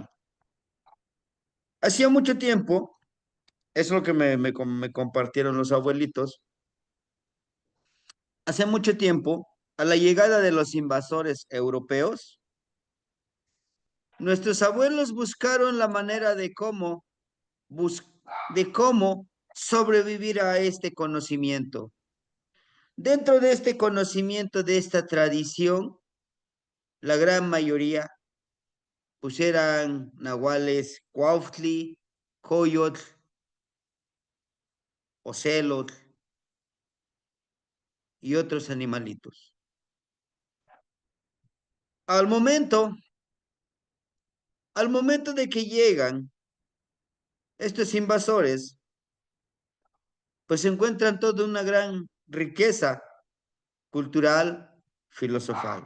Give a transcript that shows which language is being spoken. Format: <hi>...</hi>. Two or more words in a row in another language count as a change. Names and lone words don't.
<es>Hacía mucho tiempo, es lo que me compartieron los abuelitos, hace mucho tiempo, a la llegada de los invasores europeos, nuestros abuelos buscaron la manera bus- de cómo sobrevivir a este conocimiento. Dentro de este conocimiento, de esta tradición, la gran mayoría pues eran nahuales,</es> <nah>cuautli, coyotl, ocelot</nah> <es>y otros animalitos. Al momento, al momento de que llegan estos invasores, pues se encuentran toda una gran riqueza cultural, filosofal.</es>